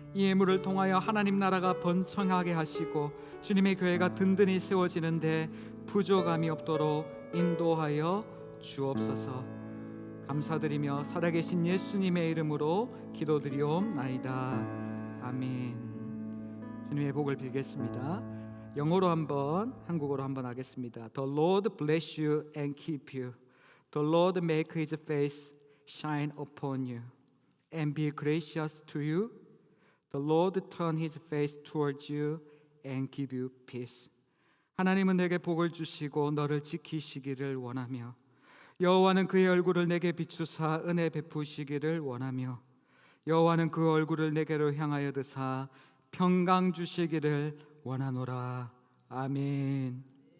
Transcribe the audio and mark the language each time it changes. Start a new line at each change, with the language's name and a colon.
Korean: 이 예물을 통하여 하나님 나라가 번창하게 하시고 주님의 교회가 든든히 세워지는데 부족함이 없도록 인도하여 주옵소서. 감사드리며 살아계신 예수님의 이름으로 기도드리옵나이다. 아멘. 주님의 복을 빌겠습니다. 영어로 한번, 한국어로 한번 하겠습니다.
English: The Lord bless you and keep you. The Lord make His face shine upon you and be gracious to you. The Lord turn His face towards you and give you peace.
Korean: 하나님은 내게 복을 주시고 너를 지키시기를 원하며 여호와는 그의 얼굴을 내게 비추사 은혜 베푸시기를 원하며 여호와는 그 얼굴을 내게로 향하여 드사 평강 주시기를 원하노라. 아멘.